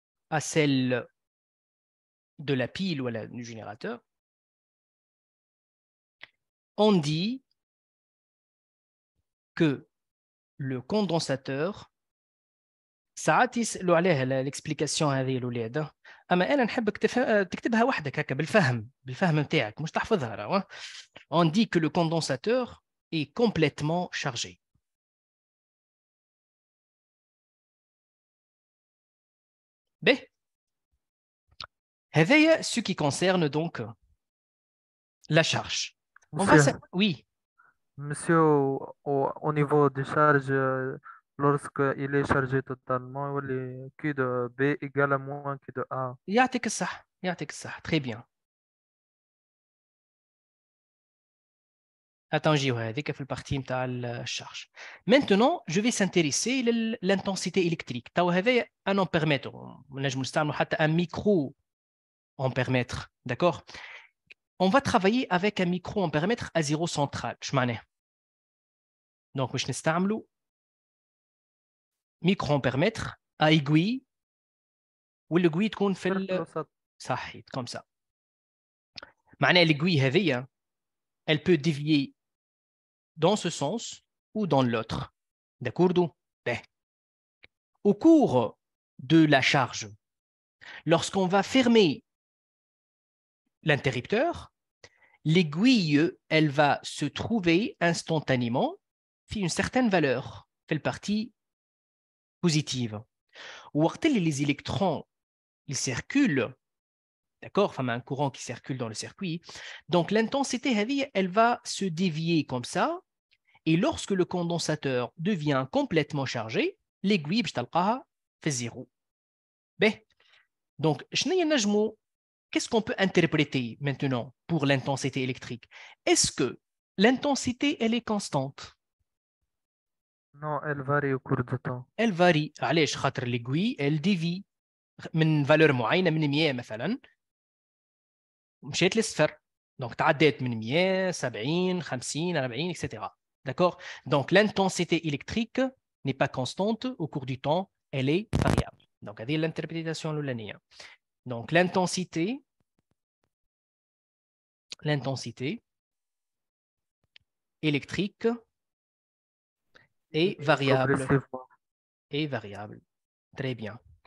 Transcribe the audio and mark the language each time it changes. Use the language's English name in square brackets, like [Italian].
[French] à celle de la pile ou du générateur, on dit que le condensateur [Arabic] ساعات يسألوا عليها l'explication هذه الأولاد، أما أنا نحبك تكتبها وحدك هكا بالفهم نتاعك مش تحفظها راهو. [French] On dit que le condensateur est complètement chargé. B. هذايا ce qui concerne donc la charge. On va Monsieur, oui. monsieur, au niveau des charges, lorsque il est chargé totalement, Q de B égale à moins Q de A. [Arabic] يعطيك الصح يعطيك الصح. [French] Très bien. [Arabic] Attends, هذيك في البارتي نتاع الشارج. [French] Maintenant, je vais s'intéresser l'intensité électrique. [Arabic] توا هذايا [French] un ampèremètre. [Arabic] نجم نستعملوا حتى [French] un micro ampèremètre. D'accord? On va travailler avec un micro ampèremètre à zéro central. [Arabic] اش معناه؟ [French] Donc [Arabic] باش نستعملوا [French] micro ampèremètre à aiguille [Arabic] والايغوي تكون في صحيت [French] comme ça. معناه l'aiguille هذيا elle peut dévier dans ce sens ou dans l'autre. D'accord? Au cours de la charge, lorsqu'on va fermer l'interrupteur, l'aiguille, elle va se trouver instantanément في une certaine valeur, fait le partie positive. [Arabic] وقت اللي [French] les électrons ils circulent, d'accord, enfin un courant qui circule dans le circuit, donc l'intensité elle va se dévier comme ça, et lorsque le condensateur devient complètement chargé, l'aiguille [Arabic] باش تلقاها في [French] zéro. Donc qu'est-ce qu'on peut interpréter maintenant pour l'intensité électrique? Est-ce que l'intensité elle est constante? Non, elle varie au cours du temps. Elle varie. [Arabic] علاش؟ خاطر [French] l'aiguille elle dévie [Arabic] من valeur معينه من 100 مثلا مشيت للصفر. [French] Donc تعديت من 100 70 50 40 etc. D'accord? Donc l'intensité électrique n'est pas constante au cours du temps, elle est variable. Donc هذه l'interprétation الأولانية. Donc l'intensité électrique est variable. Est variable. Très bien.